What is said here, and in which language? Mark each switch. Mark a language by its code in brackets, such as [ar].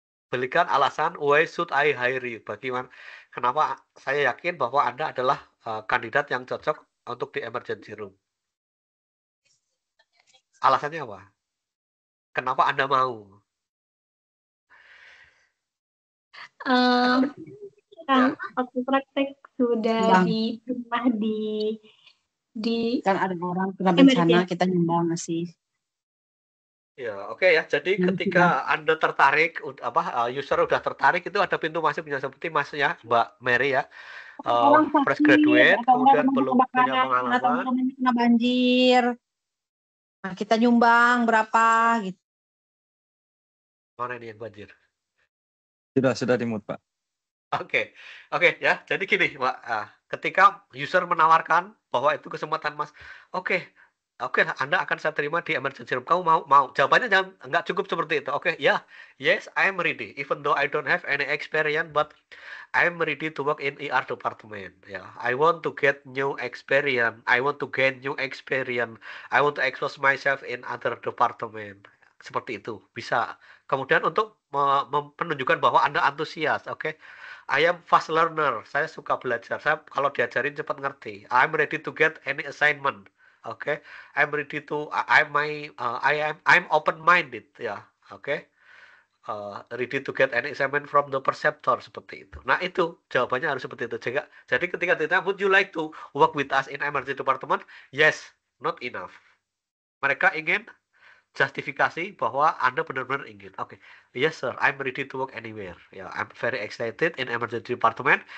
[id] Berikan alasan [en] why should I hire you? [id] Bagaimana? Kenapa saya yakin bahwa Anda adalah kandidat yang cocok untuk di emergency room? Alasannya apa? Kenapa Anda mau? Kan waktu praktek sudah di rumah di kan ada orang kena bencana kita nyumbang sih. Ya, oke ya. Jadi ketika Anda tertarik, user udah tertarik, itu ada pintu masuknya seperti Mas ya, Mbak Mary ya. Fresh graduate, kemudian belum punya pengalaman. Atau kena banjir. Nah, kita nyumbang berapa gitu. Mana ini yang banjir? Sudah dimut, Pak. Oke ya. Jadi gini, Pak. Ketika user menawarkan bahwa itu kesempatan Mas, oke, Anda akan saya terima di emergency room. Kamu mau? Jawabannya nggak cukup seperti itu. [en] Oke, ya, yes, I am ready. Even though I don't have any experience, but I am ready to work in ER department. Ya, I want to get new experience. I want to gain new experience. I want to expose myself in other department. [id] Seperti itu bisa. Kemudian untuk menunjukkan bahwa Anda antusias, oke. [en] I am fast learner. [id] Saya suka belajar. Saya kalau diajarin cepat ngerti. [en] I'm ready to get any assignment. Okay, I'm ready to. I'm open-minded. Ya, oke. Ready to get any assignment from the preceptor, [id] seperti itu. Nah, itu jawabannya harus seperti itu. Jadi ketika ditanya, [en] would you like to work with us in emergency department? Yes, not enough. [id] Mereka ingin justifikasi bahwa Anda benar-benar ingin. [en] Oke, yes sir, I'm ready to work anywhere. Ya, I'm very excited in emergency department.